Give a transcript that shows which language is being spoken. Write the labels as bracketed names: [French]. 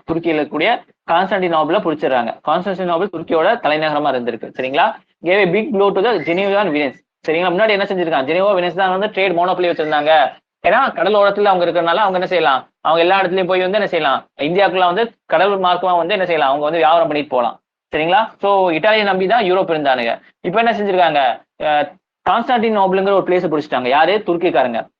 [Tamil] துருக்கியில இருக்கக்கூடிய கான்ஸ்டான்டினோபிள பிடிச்சிடறாங்க. கான்ஸ்டான்டினோபிள் துருக்கியோட தலைநகரமா இருந்திருக்கு. [English] சரிங்களா, gave a big blow to the Geneva and Venice. [Tamil] சரிங்களா, முன்னாடி என்ன செஞ்சிருக்காங்க, ஜெனீவா வெனிஸ் தான் வந்து ட்ரேட் மோனோபலி வச்சிருந்தாங்க. ஏன்னா கடல் ஓரத்துல அவங்க இருக்கிறதுனால அவங்க என்ன செய்யலாம், அவங்க எல்லா இடத்துலயும் போய் வந்து என்ன செய்யலாம், இந்தியாவுக்குள்ள வந்து கடல் மார்க்கமா வந்து என்ன செய்யலாம், அவங்க வந்து வியாபாரம் பண்ணிட்டு போகலாம். சரிங்களா, சோ இட்டாலியை நம்பி தான் யூரோப் இருந்தானுங்க. இப்ப என்ன செஞ்சிருக்காங்க, கான்ஸ்டான்டினோபிள்ங்கிற ஒரு பிளேஸ் பிடிச்சிட்டாங்க. யாரு, துருக்கிக்காரங்க.